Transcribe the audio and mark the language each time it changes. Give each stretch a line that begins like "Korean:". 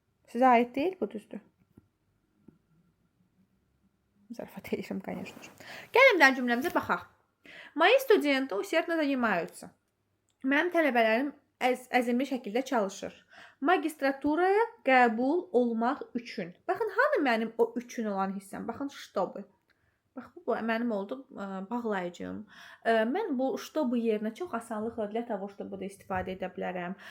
Azerbaijani: Sizə aid deyil bu, düzdür? Zarafat edirəm,
Russian: конечно же.
Azerbaijani: Gəlin də cümləmizə baxaq.
Russian: Мои студенты усердно занимаются.
Azerbaijani: Mənim tələbələrim əzmli şəkildə çalışır. Magistraturaya qəbul olmaq üçün. Baxın, hanı mənim o üçün olan hissəm? Baxın, чтобы. Bax, bu mənim oldu bağlayıcım. Mən bu чтобы yerinə çox asanlıqla
Russian: для того, чтобы
Azerbaijani: da istifadə edə bilərəm.